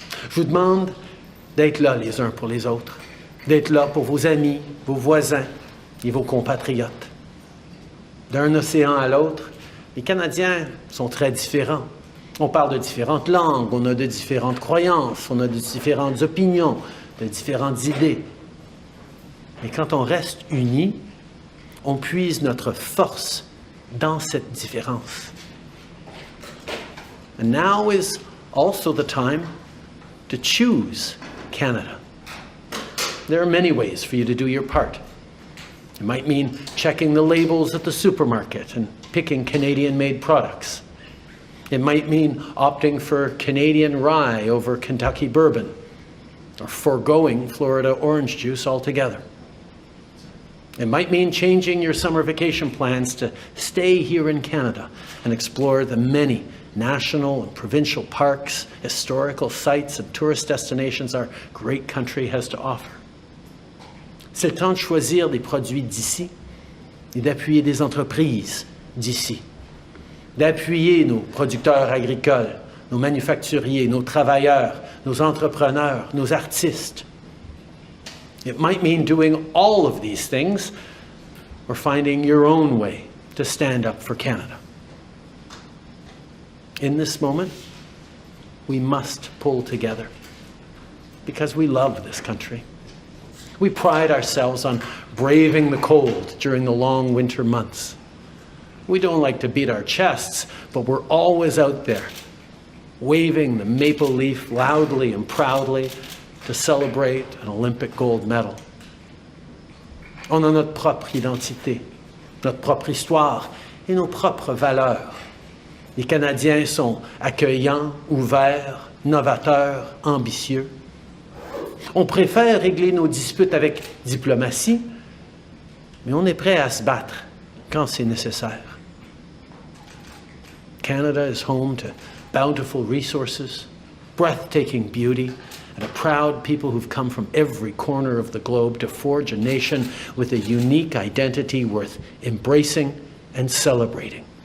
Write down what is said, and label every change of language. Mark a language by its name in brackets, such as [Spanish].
[French] Je vous demande d'être là les uns pour les autres, d'être là pour vos amis, vos voisins et vos compatriotes. D'un océan à l'autre, les Canadiens sont très différents. On parle de différentes langues, on a de différentes croyances, on a de différentes opinions, de différentes idées. Mais quand on reste unis, on puise notre force dans cette différence. [English] And now is also the time to choose Canada. There are many ways for you to do your part. It might mean checking the labels at the supermarket and picking Canadian-made products. It might mean opting for Canadian rye over Kentucky bourbon, or foregoing Florida orange juice altogether. It might mean changing your summer vacation plans to stay here in Canada and explore the many national and provincial parks, historical sites, and tourist destinations our great country has to offer. [French] C'est le temps de choisir des produits d'ici et d'appuyer des entreprises d'ici, d'appuyer nos producteurs agricoles, nos manufacturiers, nos travailleurs, nos entrepreneurs, nos artistes. [English] It might mean doing all of these things or finding your own way to stand up for Canada. In this moment, we must pull together because we love this country. We pride ourselves on braving the cold during the long winter months. We don't like to beat our chests, but we're always out there, waving the maple leaf loudly and proudly to celebrate an Olympic gold medal. [French] On a notre propre identité, notre propre histoire et nos propres valeurs. Les Canadiens sont accueillants, ouverts, novateurs, ambitieux. On préfère régler nos disputes avec diplomatie, mais on est prêt à se battre quand c'est nécessaire. [English] Canada is home to bountiful resources, breathtaking beauty, and a proud people who've come from every corner of the globe to forge a nation with a unique identity worth embracing and celebrating.